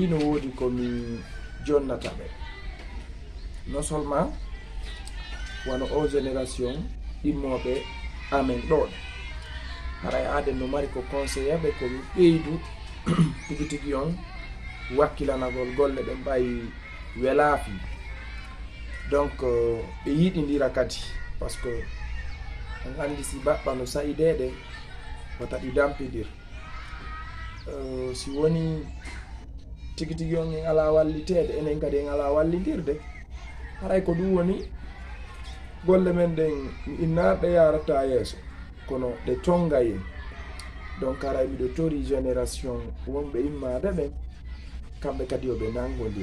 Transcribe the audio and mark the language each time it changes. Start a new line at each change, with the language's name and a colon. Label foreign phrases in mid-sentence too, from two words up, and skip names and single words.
Fula: no woodi komi jonnata ɓe
French: non seulement
Fula: wano o génération ɗimmoɓe amen ɗoɗe haray aden no mari ko conseillé ɓe komi ɓeydu tigi tigi on wakkilanagol golle ɗe mbayi welaafi donc ɓe yiɗidira kadi
French: par ce que
Fula: on andi si baɓɓa no sayideɗe wata ɗi dampidir si woni tigi tigi on en ala walliteɗe enen kadi en ala wallidirde haray ko ɗum woni golle men ɗen mi innarɗe yarata yeeso kono ɗe tongayen donc haray miɗo tori génération wonɓe immade ɓen kamɓe kadi yoɓe nangodir